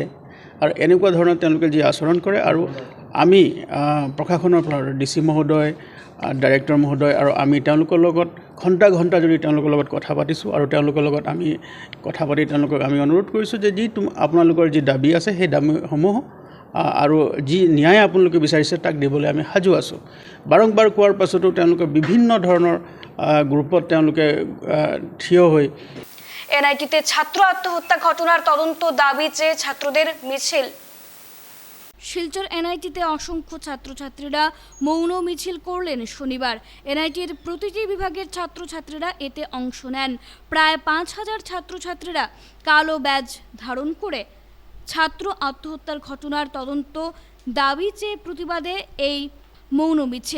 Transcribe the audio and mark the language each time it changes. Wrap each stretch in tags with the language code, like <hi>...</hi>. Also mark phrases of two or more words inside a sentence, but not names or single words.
<as>আৰু এনেকুৱা ধৰণৰ তেওঁলোকে যি আচৰণ কৰে, আৰু আমি প্ৰশাসনৰ পৰা ডিচি মহোদয়, ডাইৰেক্টৰ মহোদয় আৰু আমি তেওঁলোকৰ লগত ঘণ্টা যদি তেওঁলোকৰ লগত কথা পাতিছোঁ, আৰু তেওঁলোকৰ লগত আমি কথা পাতি তেওঁলোকক আমি অনুৰোধ কৰিছোঁ যে আপোনালোকৰ যি দাবী আছে সেই দাবীসমূহ আৰু যি ন্যায় আপোনালোকে বিচাৰিছে তাক দিবলৈ আমি সাজু আছোঁ। বাৰম্বাৰ কোৱাৰ পাছতো তেওঁলোকে বিভিন্ন ধৰণৰ গ্ৰুপত তেওঁলোকে থিয় হৈ</as> <bn>এনআইটিতে ছাত্র আত্মহত্যা ঘটনার তদন্ত দাবি চেয়ে ছাত্রদের মিছিল। শিলচর এনআইটিতে অসংখ্য ছাত্রছাত্রীরা মৌন মিছিল করলেন শনিবার। এনআইটির প্রতিটি বিভাগের ছাত্রছাত্রীরা এতে অংশ নেন। প্রায় ৫,০০০ ছাত্রছাত্রীরা কালো ব্যাজ ধারণ করে ছাত্র আত্মহত্যার ঘটনার তদন্ত দাবি চেয়ে প্রতিবাদে এই মৌন মিছিল।</bn>